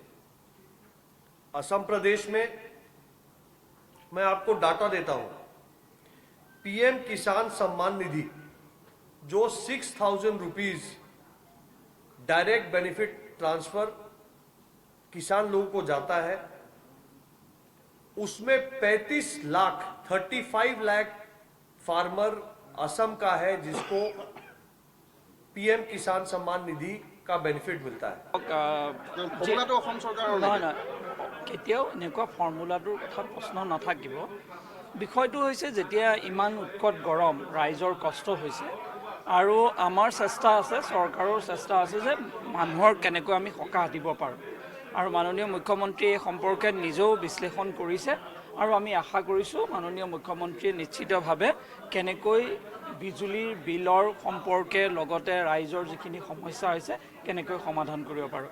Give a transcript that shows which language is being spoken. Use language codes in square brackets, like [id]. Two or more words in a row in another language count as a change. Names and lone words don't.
[hi] असम प्रदेश में मैं आपको डाटा देता हूं, पीएम किसान सम्मान निधि जो 6,000 रुपीज [en] direct benefit transfer [hi] किसान लोगों को जाता है, उसमें 35 लाख फार्मर असम का है जिसको पीएम किसान सम्मान निधि का बेनिफिट मिलता है। [as] কেতিয়াও এনেকুৱা ফৰ্মুলাটোৰ কথা প্ৰশ্ন নাথাকিব। বিষয়টো হৈছে যেতিয়া ইমান উৎকট গৰম, ৰাইজৰ কষ্ট হৈছে, আৰু আমাৰ চেষ্টা আছে, চৰকাৰৰ চেষ্টা আছে যে মানুহৰ কেনেকৈ আমি সকাহ দিব পাৰোঁ, আৰু মাননীয় মুখ্যমন্ত্ৰীয়ে এই সম্পৰ্কে নিজেও বিশ্লেষণ কৰিছে, আৰু আমি আশা কৰিছোঁ মাননীয় মুখ্যমন্ত্ৰীয়ে নিশ্চিতভাৱে কেনেকৈ বিজুলীৰ বিলৰ সম্পৰ্কে লগতে ৰাইজৰ যিখিনি সমস্যা হৈছে কেনেকৈ সমাধান কৰিব পাৰোঁ।